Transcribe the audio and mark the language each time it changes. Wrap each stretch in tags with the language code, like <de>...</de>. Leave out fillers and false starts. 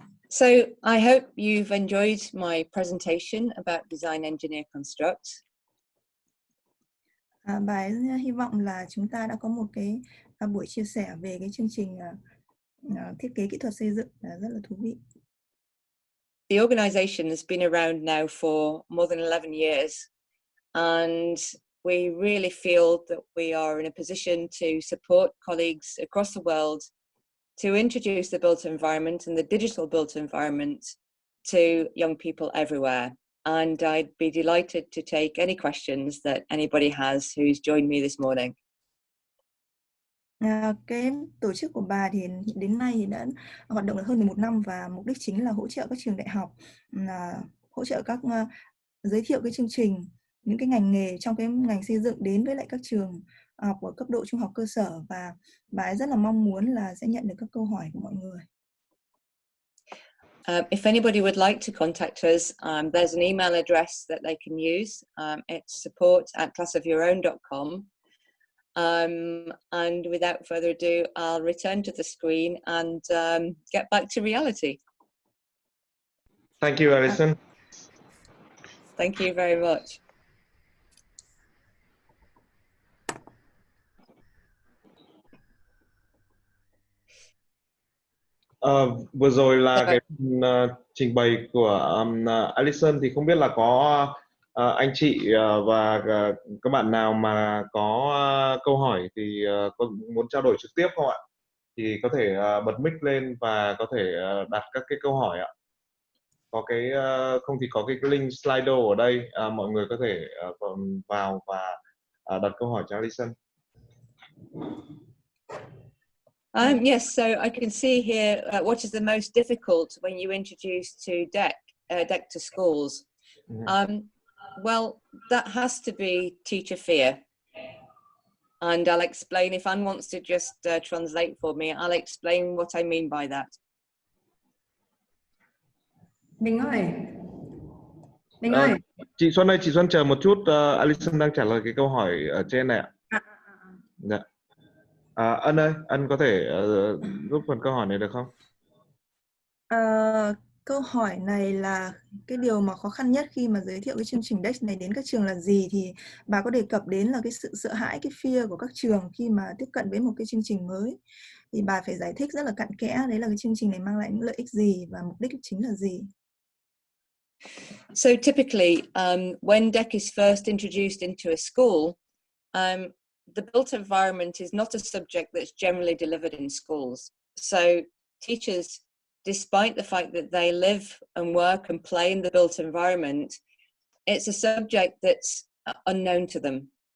<en>So I hope you've enjoyed my presentation about design, engineer, construct.</en> <vi>Bà ấy hy vọng là chúng ta đã có một cái buổi chia sẻ về cái chương trình thiết kế kỹ thuật xây dựng rất là thú vị.</vi> <en>The organization has been around now for more than 11 years, and we really feel that we are in a position to support colleagues across the world to introduce the built environment and the digital built environment to young people everywhere. And I'd be delighted to take any questions that anybody has who's joined me this morning.</en> <vi>Cái tổ chức của bà thì đến nay thì đã hoạt động được hơn 11 năm, và mục đích chính là hỗ trợ các trường đại học, hỗ trợ các giới thiệu cái chương trình, những cái ngành nghề trong cái ngành xây dựng đến với lại các trường học ở cấp độ trung học cơ sở, và bà ấy rất là mong muốn là sẽ nhận được các câu hỏi của mọi người.</vi> <en>If anybody would like to contact us, there's an email address that they can use. It's support@classofyourown.com. And without further ado, I'll return to the screen and get back to reality. Thank you, Alison. Thank you very much.</en> <vi>Vừa rồi là cái trình bày của Alison, thì không biết là có anh chị và các bạn nào mà có câu hỏi thì có muốn trao đổi trực tiếp không ạ? Thì có thể bật mic lên và có thể đặt các cái câu hỏi ạ. Có cái không thì có cái link Slido ở đây, mọi người có thể vào và đặt câu hỏi cho Alison.</vi> <en>Yes, so I can see here what is the most difficult when you introduce to DEC to schools. Well, that has to be teacher fear. And I'll explain, if Anne wants to just translate for me, I'll explain what I mean by that.</en> <vi>Mình ơi. Chị Xuân ơi, chị Xuân chờ một chút, Alison đang trả lời cái câu hỏi ở trên này ạ. Dạ. Ân ơi, Ân có thể giúp phần câu hỏi này được không? Câu hỏi này là cái điều mà khó khăn nhất khi mà giới thiệu cái chương trình DEC này đến các trường là gì, thì bà có đề cập đến là cái sự sợ hãi, cái fear của các trường khi mà tiếp cận với một cái chương trình mới. Thì bà phải giải thích rất là cặn kẽ đấy là cái chương trình này mang lại những lợi ích gì và mục đích chính là gì.</vi> <en>So typically, when DEC is first introduced into a school, the built environment is not a subject that's generally delivered in schools. So teachers, despite the fact that they live and work and play in the built environment, it's a subject that's unknown to them.</en>